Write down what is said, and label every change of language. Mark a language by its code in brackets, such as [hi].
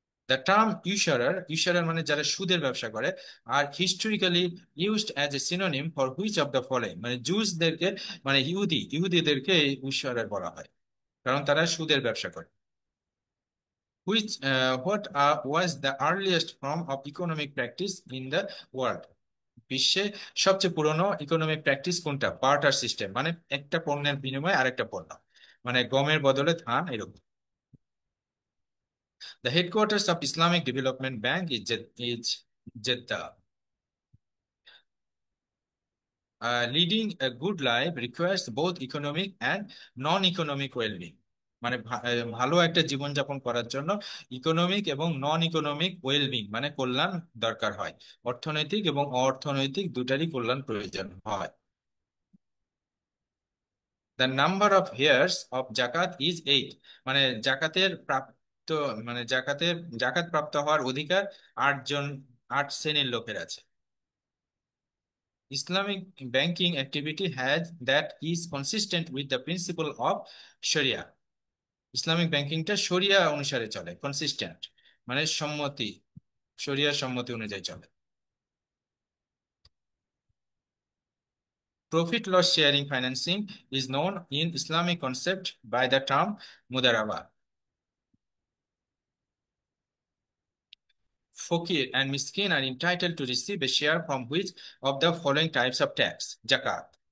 [en] The term usurer [bn] মানে যারা সুদের ব্যবসা করে, আর [en] historically used as a synonym for which of the following, [bn] মানে জুসদেরকে মানে ইহুদিদেরকে উশারার বলা হয় কারণ তারা সুদের ব্যবসা করে। [en] What was the earliest form of economic practice in the world? [bn] বিশ্বে সবচেয়ে পুরনো ইকোনমিক প্র্যাকটিস কোনটা? বার্টার সিস্টেম, মানে একটা পণ্যের বিনিময়ে আরেকটা পণ্য, মানে গমের বদলে ধান, এরকম। [en] The headquarters of Islamic Development Bank is Jeddah. Leading a good life requires both economic and non-economic well-being. [bn] মানে ভালো একটা জীবনযাপন করার জন্য ইকোনমিক এবং নন ইকোনমিক ওয়েলবিং মানে কল্যাণ দরকার হয়, অর্থনৈতিক এবং অর্থনৈতিক দুটারই কল্যাণ প্রয়োজন হয়। [en] The number of heirs of জাকাত is 8, [bn] মানে জাকাতের প্রাপ্ত মানে জাকাত প্রাপ্ত হওয়ার অধিকার 8 শ্রেণীর লোকের আছে। [en] Islamic banking activity has that is consistent with the principle of Sharia. [bn] Islamic ব্যাংকিংটা শরিয়া অনুসারে চলে, কনসিস্টেন্ট মানে সম্মতি, শরিয়া সম্মতি অনুযায়ী চলে। [en] Profit loss sharing financing is known in Islamic concept by the term mudaraba. Fakir and miskin are entitled to receive a share from which of the following types of tax? Zakat.